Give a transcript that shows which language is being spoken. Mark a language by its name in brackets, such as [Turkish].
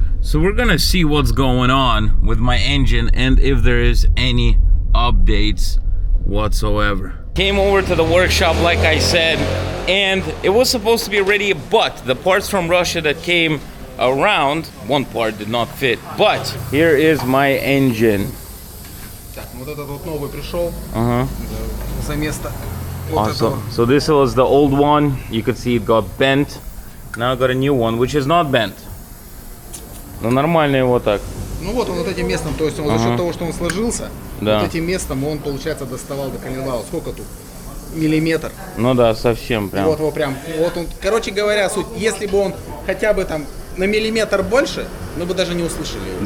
[English] So we're gonna see what's going on with my engine and if there is any updates whatsoever. Came over to the workshop like I said, and it was supposed to be ready, but the parts from Russia that came around, one part did not fit. But here is my engine. [Russian] Так, вот этот вот новый пришел за место. [English] Awesome. So this was the old one. You could see it got bent. Now I got a new one, which is not bent. [Russian] Но нормально его так. Ну вот он вот этим местом, то есть он за счет того, что он сложился, да. Вот этим местом он, получается, доставал до коленвала. Сколько тут? Миллиметр. Ну да, совсем прям. Вот его прям, вот он, короче говоря, суть, если бы он хотя бы там на миллиметр больше, мы бы даже не услышали его.